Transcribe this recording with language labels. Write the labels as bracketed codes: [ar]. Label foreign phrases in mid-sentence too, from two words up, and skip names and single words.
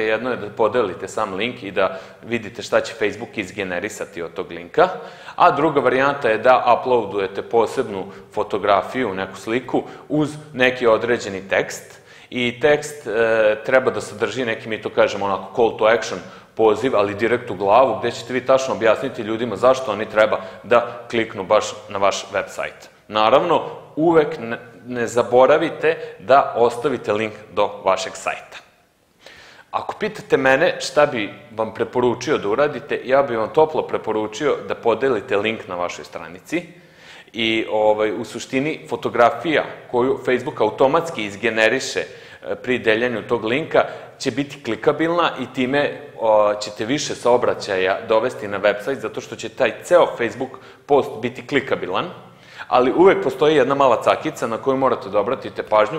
[sr] Jedno je da podelite sam link i da vidite šta će Facebook izgenerisati od tog linka, a druga varijanta je da uploadujete posebnu fotografiju, neku sliku, uz neki određeni tekst i tekst treba da sadrži neki, mi to kažemo onako, [en] call to action [sr] poziv, ali direkt u glavu, gde ćete vi tačno objasniti ljudima zašto oni treba da kliknu baš na vaš web sajt. Naravno, uvek ne zaboravite da ostavite link do vašeg sajta. Ako pitate mene šta bi vam preporučio da uradite, ja bih vam toplo preporučio da podelite link na vašoj stranici i u suštini fotografija koju Facebook automatski izgeneriše pri deljenju tog linka će biti klikabilna i time ćete više saobraćaja dovesti na web sajt zato što će taj ceo Facebook post biti klikabilan, ali uvek postoji jedna mala cakica na koju morate da obratite pažnju.